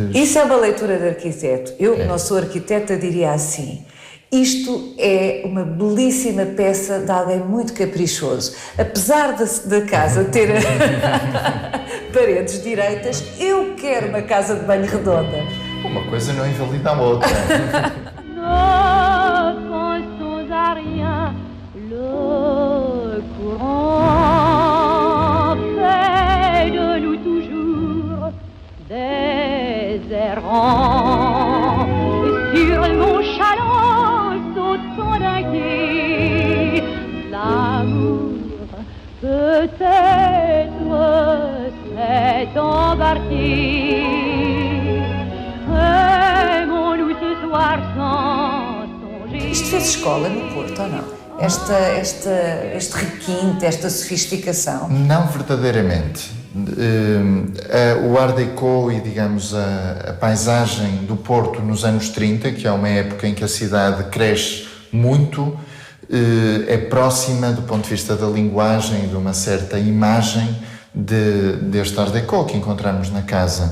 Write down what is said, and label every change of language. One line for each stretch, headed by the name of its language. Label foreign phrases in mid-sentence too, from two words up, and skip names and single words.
Portuguese: Isso é uma leitura de arquiteto. Eu, que não sou arquiteta, diria assim: isto é uma belíssima peça de alguém muito caprichoso. Apesar da casa ter paredes direitas, eu quero uma casa de banho redonda. Uma coisa não invalida a outra.
French: Ne pensons à rien, le courant fait de nous toujours des errants. Sur mon chaland sautant d'un quai, l'amour peut-être s'est embarqué. Aimons-nous ce soir sans songer.
Portuguese: Isto fez escola no Porto, ou não? Este requinte, esta sofisticação? Não verdadeiramente. O Art Deco e, digamos, a paisagem do Porto nos anos 30, que é uma época em que a cidade cresce muito, é próxima do ponto de vista da linguagem e de uma certa imagem deste Art Deco que encontramos na casa.